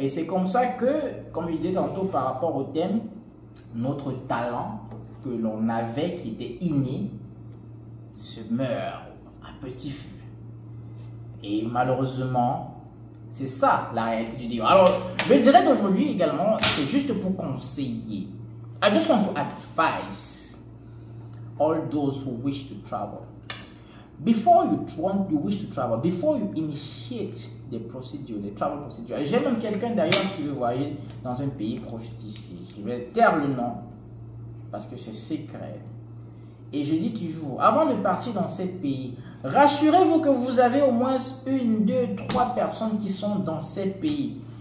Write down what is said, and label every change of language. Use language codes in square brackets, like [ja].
[fr] Et c'est comme ça que, comme je disais tantôt par rapport au thème, notre talent que l'on avait, qui était inné, se meurt à petit feu. Et malheureusement, c'est ça la réalité du débat. Alors, le direct d'aujourd'hui également, c'est juste pour conseiller. [en] I just want to advise all those who wish to travel. Before you wish to travel, before you initiate the procedure, the travel procedure. [fr] J'ai même quelqu'un d'ailleurs qui veut voyager dans un pays proche d'ici. Je vais taire le nom parce que c'est secret. Et je dis toujours, avant de partir dans ce pays, rassurez-vous que vous avez au moins 1, 2, 3 personnes qui sont dans ces pays.